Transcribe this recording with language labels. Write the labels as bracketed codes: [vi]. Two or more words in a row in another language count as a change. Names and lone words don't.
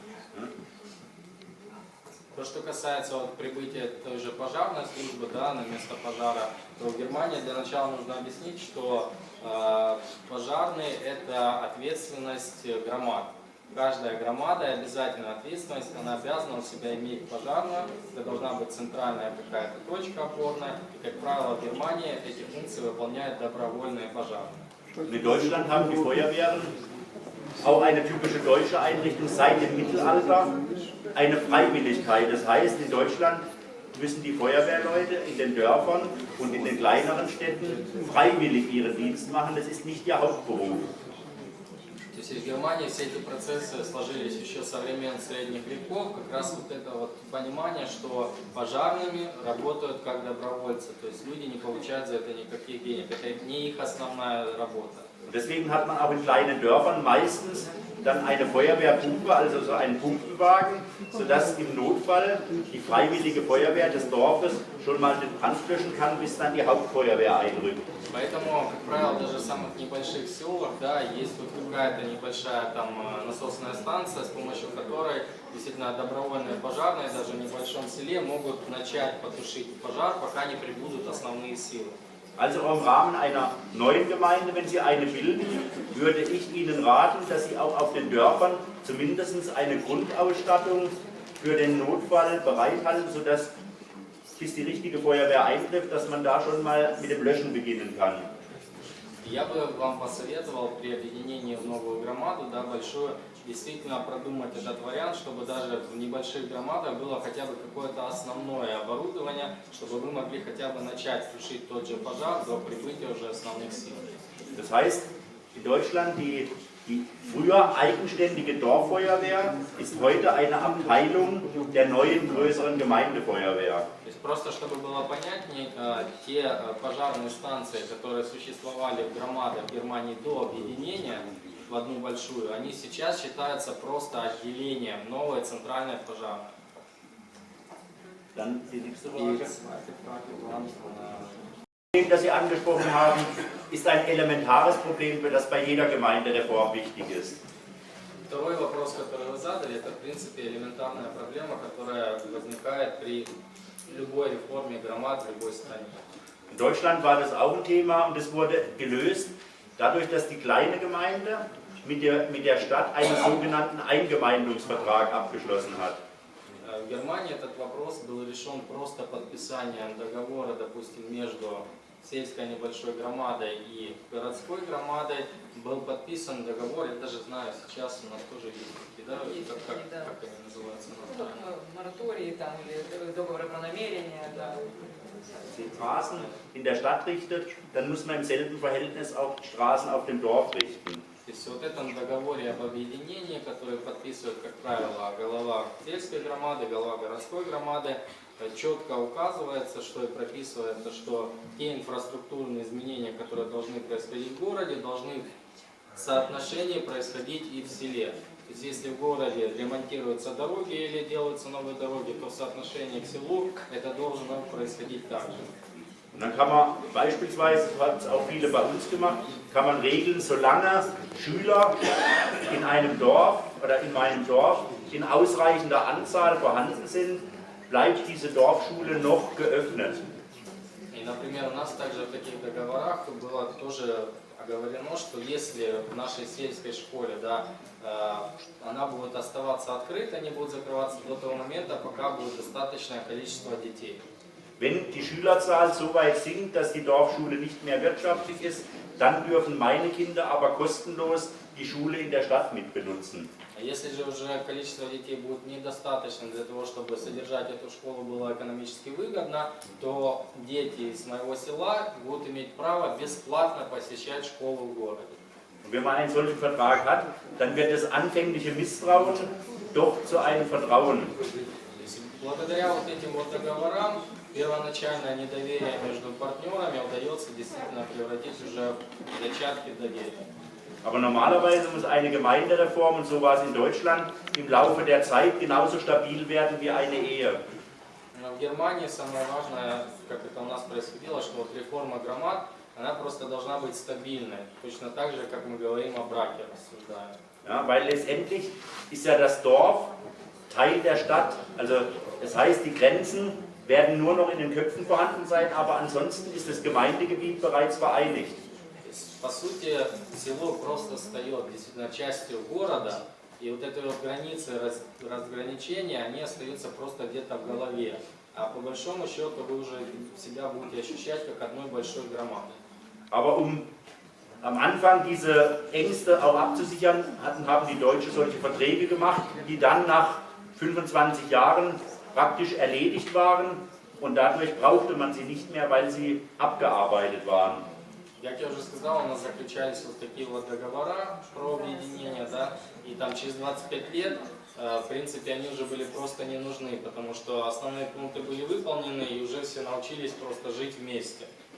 [ru] То, что касается вот, прибытия той же пожарной службы, да, на место пожара, то в Германии для начала нужно объяснить, что пожарные – это ответственность громад. Каждая громада и обязательно ответственность, она обязана у себя иметь пожарную, это должна быть центральная какая-то точка опорная, и, как правило, в Германии эти функции выполняют добровольные пожарные. [de] In Deutschland haben die Feuerwehren auch eine typische deutsche Einrichtung seit dem Mittelalter, eine Freiwilligkeit. Das heißt, in Deutschland müssen die Feuerwehrleute in den Dörfern und in den kleineren Städten freiwillig ihren Dienst machen. Das ist nicht ihr Hauptberuf. [ru] То есть в Германии все эти процессы сложились еще со времен средних веков, как раз вот это вот понимание, что пожарными работают как добровольцы, то есть люди не получают за это никаких денег, это не их основная работа. [de] Deswegen hat man auch in kleinen Dörfern meistens dann eine Feuerwehrpumpe, also so einen Pumpenwagen, sodass im Notfall die freiwillige Feuerwehr des Dorfes schon mal den Brand löschen kann, bis dann die Hauptfeuerwehr einrückt. [ru] Поэтому, как правило, даже в самых небольших селах, да, есть вот какая-то небольшая там насосная станция, с помощью которой действительно добровольные пожарные даже в небольшом селе могут начать потушить пожар, пока не прибудут основные силы. [de] Also im Rahmen einer neuen Gemeinde, wenn Sie eine bilden, würde ich Ihnen raten, dass Sie auch auf den Dörfern zumindest eine Grundausstattung für den Notfall bereithalten, sodass bis die richtige Feuerwehr eintrifft, dass man da schon mal mit dem Löschen beginnen kann. [ru] Я бы вам посоветовал при объединении в новую громаду, да, большую, действительно продумать этот вариант, чтобы даже в небольших громадах было хотя бы какое-то основное оборудование, чтобы вы могли хотя бы начать тушить тот же пожар до прибытия уже основных сил. [de] Das heißt, in Deutschland die früher eigenständige Dorffeuerwehr ist heute eine Abteilung der neuen größeren Gemeindefeuerwehr. [ru] То есть просто чтобы было понятнее, те пожарные станции, которые существовали в громадах в Германии до объединения в одну большую, они сейчас считаются просто отделением новой центральной пожарной. [de] Dann die nächste [ru] И [de] Frage. zweite Frage war, Das Problem, das Sie angesprochen haben, ist ein elementares Problem, für das bei jeder Gemeindereform wichtig ist. [ru] Второй вопрос, который вы задали, это в принципе элементарная проблема, которая возникает при любой реформе громад в любой стране. [de] In Deutschland war das auch ein Thema und es wurde gelöst, dadurch, dass die kleine Gemeinde mit der Stadt einen sogenannten Eingemeindungsvertrag abgeschlossen hat. [ru] В Германии этот вопрос был решен просто подписанием договора, допустим, между сельской небольшой громадой и городской громадой. Был подписан договор, я даже знаю, сейчас у нас тоже есть такие, да, как они называются? Моратории там, или договоры про намерение, да. [de] Die Straßen in der Stadt richtet, dann muss man im selben Verhältnis auch Straßen auf dem Dorf richten. [ru] То есть вот в этом договоре об объединении, который подписывает, как правило, глава сельской громады, глава городской громады, четко указывается, что и прописывается, что те инфраструктурные изменения, которые должны происходить в городе, должны в соотношении происходить и в селе. То есть если в городе ремонтируются дороги или делаются новые дороги, то в soотношении к селу это должно происходить так же. [de] Und dann kann man beispielsweise, das haben es auch viele bei uns gemacht, kann man regeln, solange Schüler in einem Dorf oder in meinem Dorf in ausreichender Anzahl vorhanden sind, bleibt diese Dorfschule noch geöffnet. [ru] И, например, у нас также в таких договорах было тоже оговорено, что если в нашей сельской школе, да, она будет оставаться открытой, они будут закрываться до того момента, пока будет достаточное количество детей. [de] Wenn die Schülerzahl so weit sinkt, dass die Dorfschule nicht mehr wirtschaftlich ist, dann dürfen meine Kinder aber kostenlos die Schule in der Stadt mitbenutzen. [ru] Если же уже количество детей будет недостаточно для того, чтобы содержать эту школу было экономически выгодно, то дети из моего села будут иметь право бесплатно посещать школу в городе. [de] Und wenn man einen solchen Vertrag hat, dann wird das anfängliche Misstrauen doch zu einem Vertrauen. [ru] Благодаря вот этим вот договорам первоначальное недоверие между партнерами удается действительно превратить уже в зачатки доверия. [de] Aber normalerweise muss eine Gemeindereform, und so war es in Deutschland, im Laufe der Zeit genauso stabil werden wie eine Ehe. [ru] Но в Германии самое важное, как это у нас происходило, что вот реформа громад, она просто должна быть стабильной. Точно так же, как мы говорим о браке, рассуждаем. [de] Ja, weil letztendlich ist ja das Dorf Teil der Stadt. Also das heißt, die Grenzen werden nur noch in den Köpfen vorhanden sein, aber ansonsten ist das Gemeindegebiet bereits vereinigt. [ru] По сути, село просто стает действительно частью города, и вот эти вот границы, разграничения, они остаются просто где-то в голове. А по большому счету вы уже себя будете ощущать как одной большой громадой. [de] Aber am Anfang diese Ängste auch abzusichern, haben die Deutschen solche Verträge gemacht, die dann nach 25 Jahren praktisch erledigt waren und dadurch brauchte man sie nicht mehr, weil sie abgearbeitet waren. [ru] Как я уже сказал, у нас заключались вот такие вот договора про объединение, да, и там через 25 лет, в принципе, они уже были просто не нужны, потому что основные пункты были выполнены, и уже все научились просто жить вместе.